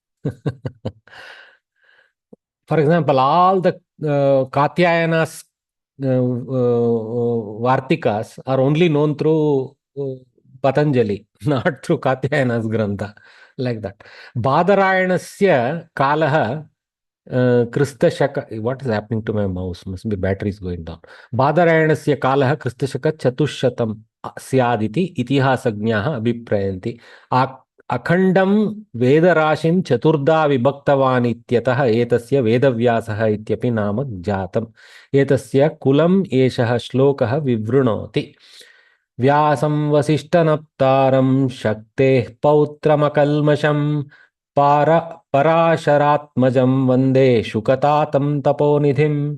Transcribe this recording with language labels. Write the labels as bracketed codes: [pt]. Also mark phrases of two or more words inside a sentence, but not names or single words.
[en] For example, all the Katyayanas Vartikas are only known through Patanjali, not through Katyayana's Grantha, like that. [sa] बादरायणस्य कालः क्रिस्तशक, [en] what is happening to my mouse? Must be battery is going down. [sa] बादरायणस्य कालः क्रिस्तशक चतुःशतं स्यादिति इतिहासज्ञाः अभिप्रयन्ति. अखण्डं वेदराशिं चतुर्धा विभक्तवान् इत्यतः एतस्य वेदव्यासः इत्यपि नामक जातम्. एतस्य कुलम् एषः श्लोकः विवृणोति. व्यासं वसिष्ठनप्तारं शक्तेः पौत्रमकल्मषम् पराशरात्मजं वन्दे शुकतातं तपोनिधिम्.